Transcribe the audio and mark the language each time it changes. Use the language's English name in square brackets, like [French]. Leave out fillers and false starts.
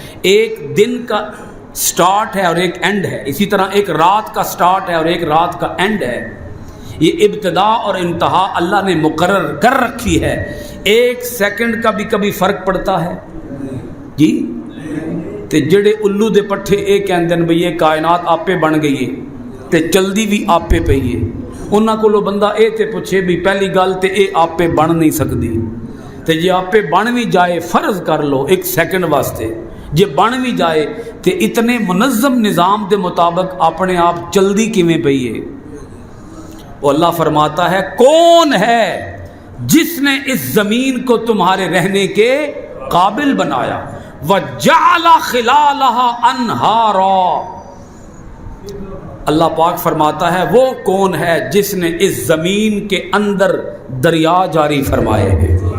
[Urdu] ایک دن کا سٹارٹ ہے اور ایک اینڈ ہے، اسی طرح ایک رات کا سٹارٹ ہے اور ایک رات کا اینڈ ہے. یہ ابتدا اور انتہا اللہ نے مقرر کر رکھی ہے. ایک سیکنڈ کا بھی کبھی فرق پڑتا ہے جی؟ [Punjabi] تے جڑے الو دے پٹھے یہ کہندے نے بھئی یہ کائنات آپے بن گئی ہے تے چلدی بھی آپے پئی ہے. انہاں کولو بندہ اے تے پوچھے بھی پہلی گل تے اے آپے بن نہیں سکتی، تے جے آپے بن بھی جائے فرض کر لو ایک سیکنڈ واسطے، جے بن بھی جائے تے اتنے منظم نظام دے مطابق اپنے آپ چلدی کیویں پئی ہے. [Urdu] وہ اللہ فرماتا ہے کون ہے جس نے اس زمین کو تمہارے رہنے کے قابل بنایا. [Arabic] وَجَعَلَ خِلَالَهَا أَنْهَارًا. [Urdu] اللہ پاک فرماتا ہے وہ کون ہے جس نے اس زمین کے اندر دریا جاری فرمائے ہیں.